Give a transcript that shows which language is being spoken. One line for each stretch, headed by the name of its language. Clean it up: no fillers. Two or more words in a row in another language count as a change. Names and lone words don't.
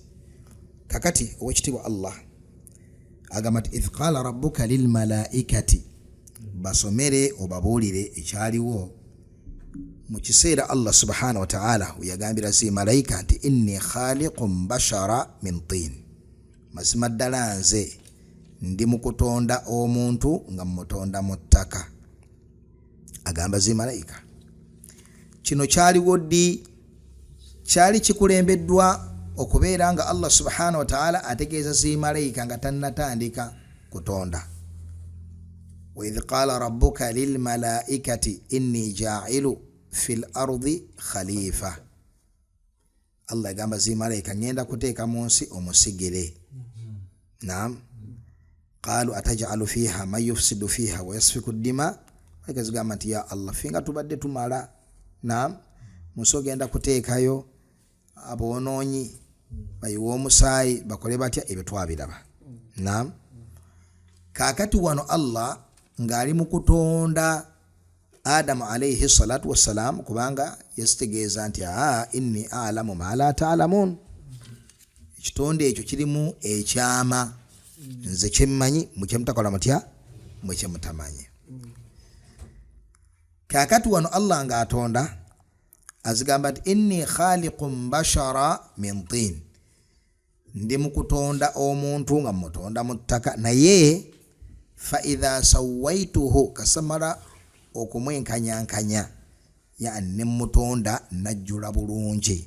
Ganda: Kakati owekitiibwa Allah agamba nti
Arabic: إذ قال ربك للملائكة,
Ganda: basomere obabuulire ekyaliwo mu kiseera
Arabic: الله سبحانه وتعالى
Ganda: yagambira si malaika nti
Arabic: إني خالق بشرا من طين,
Ganda: mazima ddala nze ndi mu kutonda omuntu nga mutonda mu ttaka. Agamba zi malaika. Kino kyaliwo ddi? Kyali kikulembeddwa okubeera nga
Arabic: الله سبحانه وتعالى
Ganda: ategeeza zi malaika nga tannatandika kutonda.
Arabic: وإذ قال ربك للملائكة إني جاعل في الأرض خليفة.
Ganda: Allah agamba zi malaika ngenda kuteeka mu nsi omusigire. Naam.
Arabic: قالوا أتجعل فيها من يفسد فيها ويسفك الدماء.
Ganda: Malaika zigamba nti
Arabic: يا الله,
Ganda: finga tubadde tumala. Naam. Muso genda kuteekayo abonoonyi bayiwa omusaayi bakole batya, ebyo twabiraba. Naam. Kakati wano Allah ng'ali mu kutonda Adamu
Arabic: عليه الصلاة والسلام,
Ganda: kubanga yasitegeeza nti
Arabic: إني أعلم ما لا تعلمون,
Ganda: ekitonde ekyo kirimu ekyama, nze kyemmanyi mukye mutakola mutya, mukye mutamanyi. Kakati wano Allah ng'atonda azigamba nti
Arabic: إني خالق بشرا من طين,
Ganda: ndi mu kutonda omuntu nga mutonda mu ttaka, naye
Arabic: فإذا سويته,
Ganda: kasamala okumwenkanyankanya, yani ne mutonda najjula bulungi.